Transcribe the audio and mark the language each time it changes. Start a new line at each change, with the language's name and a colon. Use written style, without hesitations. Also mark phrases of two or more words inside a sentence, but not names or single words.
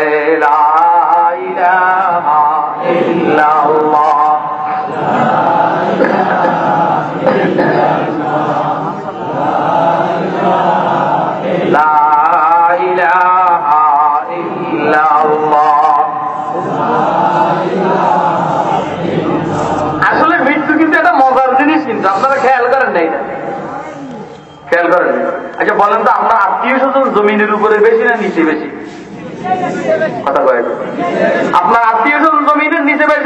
Arabic: لا الہ الا اللہ، لا الہ الا اللہ۔
Bangla: আসলে মৃত্যু কিন্তু একটা মজার জিনিস, কিন্তু আপনারা খেয়াল করেন না, এটা খেয়াল করেন। আচ্ছা বলেন তো, আপনার আত্মীয় স্বজন জমিনের উপরে বেশি না নিচে বেশি? কথা কয়, আপনার আত্মীয় স্বজন জমিনের নিচে বেশি।